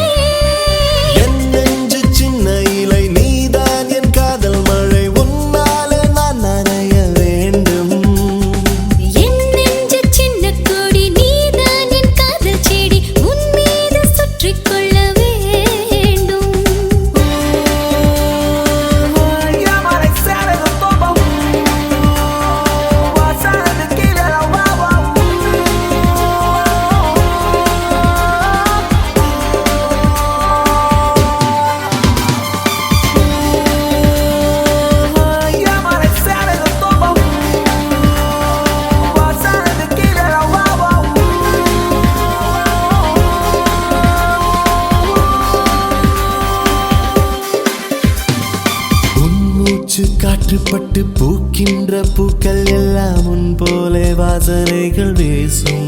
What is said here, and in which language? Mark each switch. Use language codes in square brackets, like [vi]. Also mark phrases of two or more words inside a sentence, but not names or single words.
[ta] என் நெஞ்சு சின்ன இலை நீதான் என் காதல் மழை உன்னாலே நான் நனைய வேண்டும். என் நெஞ்சு சின்ன கொடி நீதான் என் காதல் செடி உன் மீது சுற்றிக் கொள்ள வேண்டும். [es] Llámale, sale de todo. Sale de killer, Llámale, sale de todo. Sale de killer, [ta] உன் மூச்சு காற்றுப்பட்டு பூக்கின்ற பூக்கள் எல்லாம் உன் போலே வாசனைகள் வீசும்.